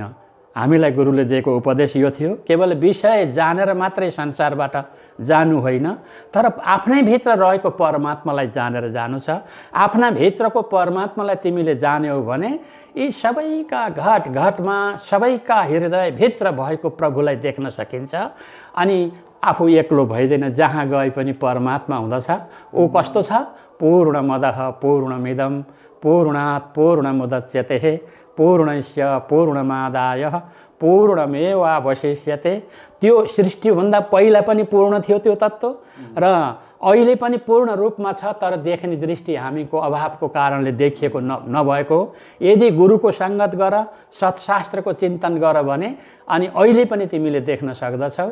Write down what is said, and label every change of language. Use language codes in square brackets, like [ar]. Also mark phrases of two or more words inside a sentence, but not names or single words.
[ne] हामीलाई गुरुले दिएको उपदेश यो थियो, केवल विषय जानेर मात्रै संसारबाट जानु होइन, तर आफ्नै भित्र रहेको परमात्मालाई जानेर जानु छ। आफ्ना भित्रको परमात्मालाई तिमीले जान्यौ भने यी सबैका घट घटमा, सबैका हृदयभित्र भएको प्रभुलाई देख्न सकिन्छ। अनि आफू एक्लो भइदैन, जहाँ गए पनि परमात्मा हुँदछ। ऊ कस्तो छ? [sa] पूर्णमदः पूर्णमिदं पूर्णात् पूर्णमुदच्यते पूर्णस्य पूर्णमादाय पूर्णमेवावशिष्यते। [ne] त्यो सृष्टिभन्दा पहिला पनि पूर्ण थियो त्यो तत्त्व र अहिले पनि पूर्ण रूपमा छ, तर देख्ने दृष्टि हामीको अभावको कारणले देखिएको नभएको। यदि गुरुको सङ्गत गर, सत्शास्त्रको चिन्तन गर भने अनि अहिले पनि तिमीले देख्न सक्दछौ।